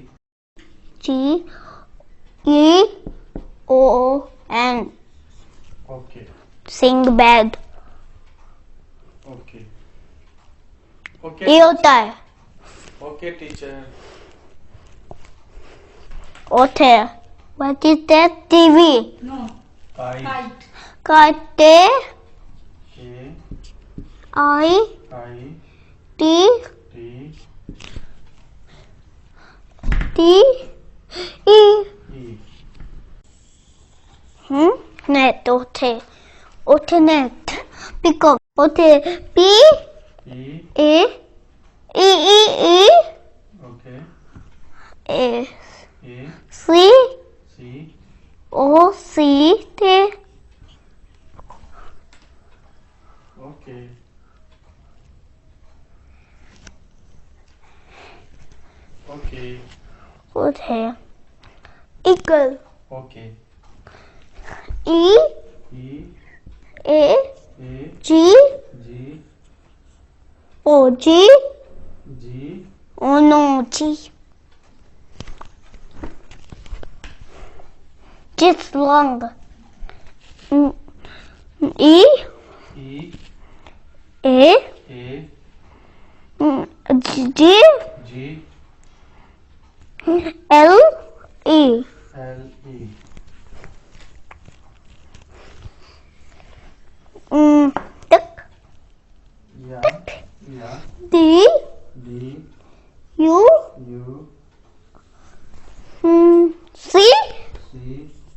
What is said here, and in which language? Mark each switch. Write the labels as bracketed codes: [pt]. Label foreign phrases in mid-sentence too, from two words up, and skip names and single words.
[en] G E O N. Okay. Sing bed. Okay. Okay. Ear. Okay, teacher. Okay. What is that? TV. No. Kite. Kite. Kite. K I I T T T E. E. Net. Okay. Okay, net. Because okay. P E. E. E. Okay. A. A. C. C. O. C. T. Okay. Okay. Good hair. Eagle. Okay. E. E. A. A. G. G. O. G. G. Oh no, G. Just long. E. E. A. A. G. G. L. E. L. E. Duck. Yeah. Yeah. D. D. U. U. C. C. T.